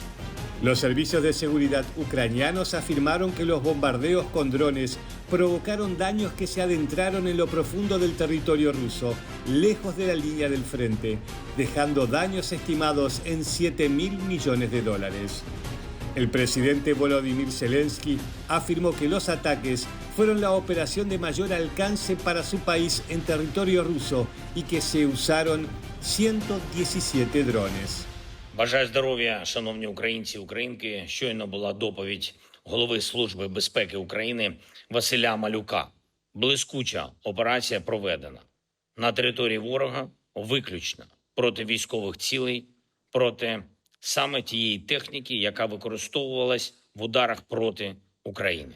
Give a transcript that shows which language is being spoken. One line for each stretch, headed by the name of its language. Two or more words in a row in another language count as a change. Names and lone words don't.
Spanish: Los servicios de seguridad ucranianos afirmaron que los bombardeos con drones provocaron daños que se adentraron en lo profundo del territorio ruso, lejos de la línea del frente, dejando daños estimados en $7.000 millones. El presidente Volodymyr Zelensky afirmó que los ataques fueron la operación de mayor alcance para su país en territorio ruso y que se usaron 117 drones.
Ukrainian: Бажаю здоров'я, шановні українці, українки. Щойно була доповідь голови Служби безпеки України Василя Малюка. Блискуча операція проведена на території ворога виключно проти військових цілей, проти саме тієї техніки, яка використовувалась в ударах проти України.